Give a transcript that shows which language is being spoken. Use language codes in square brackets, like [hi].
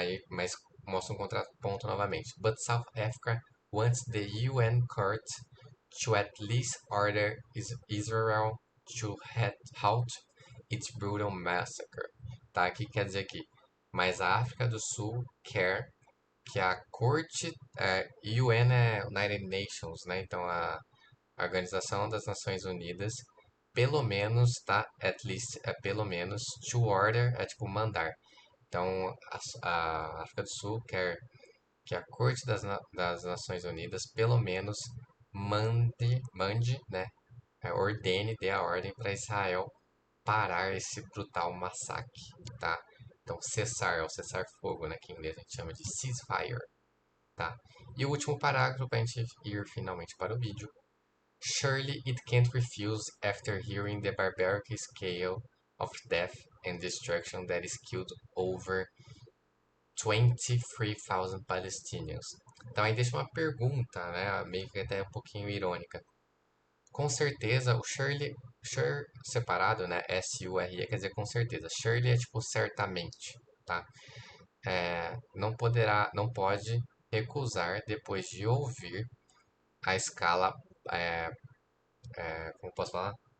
[pt] Mas mostra um contraponto novamente. [en] But South Africa wants the UN court to at least order Israel to halt its brutal massacre. [pt] Tá? Aqui quer dizer que, mas a África do Sul quer que a corte, UN é United Nations, né? Então a Organização das Nações Unidas, pelo menos, tá? At least é pelo menos, to order é tipo mandar. Então, a África do Sul quer que a Corte das Nações Unidas pelo menos mande, né, ordene, dê a ordem para Israel parar esse brutal massacre, tá? Então, cessar, é o cessar-fogo, né, que em inglês a gente chama de ceasefire, tá? E o último parágrafo para a gente ir finalmente para o vídeo. [en] Surely it can't refuse after hearing the barbaric scale of death and destruction that is killed over 23,000 Palestinians. [pt] Então aí deixa uma pergunta, né, meio que até um pouquinho irônica. Com certeza, o surely, sure separado, né, S-U-R-E, quer dizer com certeza. Surely é tipo certamente, tá? Não pode recusar depois de ouvir a escala, é, como posso falar?